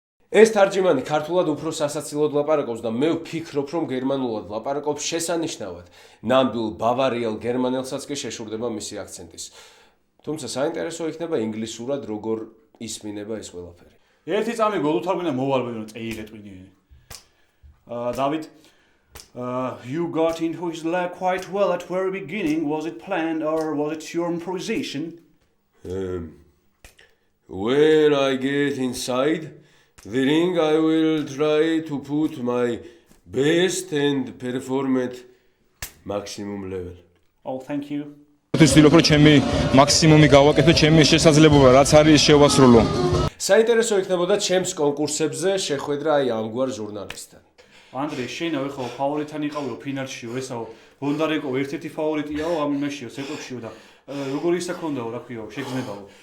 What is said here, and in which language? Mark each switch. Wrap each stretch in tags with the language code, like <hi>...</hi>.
<ka>ეს თარჯიმანი ქართულად უფრო სასაცილოდ ლაპარაკობს და მე ვფიქრობ, რომ გერმანულად ლაპარაკობს შესანიშნავად. ნამდვილ ბავარიელ გერმანელსაც კი შეშურდება მისი აქცენტის. თუმცა საინტერესო იქნება ინგლისურად როგორ ისმინება ეს ყველაფერი. ერთი წამი გოლუთარგვინა მოვალბენო წეიღეთვინი.</ka> <en>David, you got into his leg quite well at very beginning. Was it planned or was it your improvisation? When I get inside the ring, I will try to put my best and perform at maximum level. Oh, thank you.</en> <ka>ვცდილობ რომ ჩემი მაქსიმუმი გავაკეთო, ჩემი შესაძლებლობა რაც არის შევასრულო. საინტერესო იქნებოდა ჩემს კონკურსებზე შეხვედრა აი ამგვარ ჟურნალისტთან. ანდრე, შენავე ხო ფავორიტთან იყავიო ფინალშიო, ესაო ბონდარეკო ერთ-ერთი ფავორიტიაო ამ იმაშიო, ცეკობშიო და როგორი ისა ქონდაო, რა ქვიაო, შეგრძნებაო.</ka>